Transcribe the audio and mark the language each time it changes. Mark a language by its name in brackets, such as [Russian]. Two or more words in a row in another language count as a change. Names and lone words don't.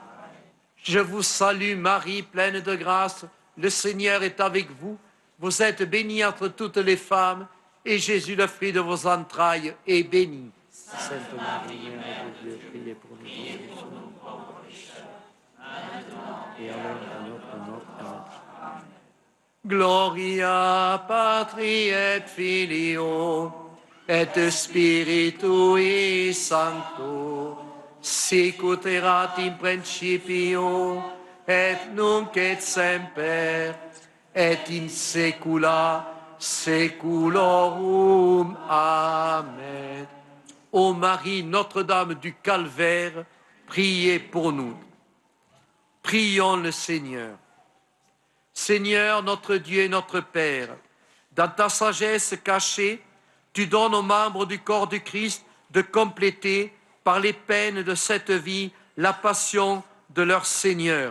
[French] Je vous salue Marie, pleine de grâce, le Seigneur est avec vous. Vous êtes bénie entre toutes les femmes, et Jésus, le fruit de vos entrailles, est béni. Sainte Marie, Mère de Dieu, priez pour nous pauvres pécheurs, maintenant et à l'heure de notre mort. Amen. [Latin] Gloria Patri et Filio et Spiritui Sancto, sic ut erat in principio et nunc et semper et in saecula saeculorum. Amen. [French] Ô Marie, Notre-Dame du Calvaire, priez pour nous. Prions le Seigneur. Seigneur, notre Dieu et notre Père, dans ta sagesse cachée, tu donnes aux membres du corps du Christ de compléter, par les peines de cette vie, la passion de leur Seigneur.